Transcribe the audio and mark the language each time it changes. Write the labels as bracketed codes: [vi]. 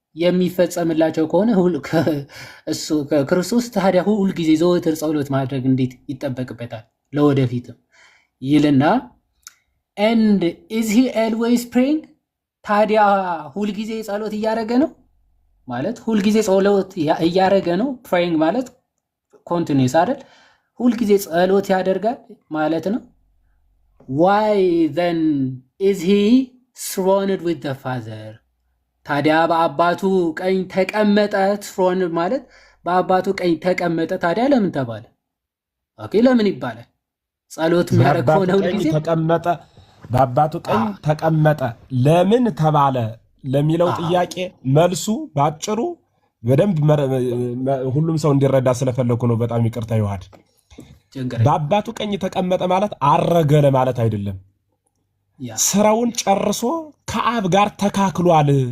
[am] የሚፈጸምላቸው ከሆነ እሱ ክርስቶስ ታዲያ ሁልጊዜ ዘወትር ጸሎት ማድረግ እንዴት ይጠበቅበታል? ለወደፊትም ይልና [en] and is he always praying? [am] ታዲያ ሁልጊዜ ጸሎት እያደረገ ነው ማለት ሁልጊዜ ጸሎት እያደረገ ነው። praying ማለት continuous አይደል? ሁልጊዜ ጸሎት ያደርጋል ማለት ነው። [en] why then is he throned with the father? [am] ታዲያ በአባቱ ቀኝ ተቀመጠ። throned ማለት በአባቱ ቀኝ ተቀመጠ። ታዲያ ለምን ተባለ? ኦኬ ለምን ይባላል? ጸሎት የሚያደርግ ሆነ ሁልጊዜ ተቀመጠ። በአባቱ ቀኝ ተቀመጠ ለምን ተባለ ለሚለው ጥያቄ መልሱ ባጭሩ በደንብ ሁሉም ሰው እንዲረዳ ስለፈለኩ ነው። በጣም ይቅርታ ይዋድ። በአባቱ ቀኝ ተቀመጠ ማለት አረገ ለማለት አይደለም። ስራውን ጨርሶ ከአብ ጋር ተካክሏል።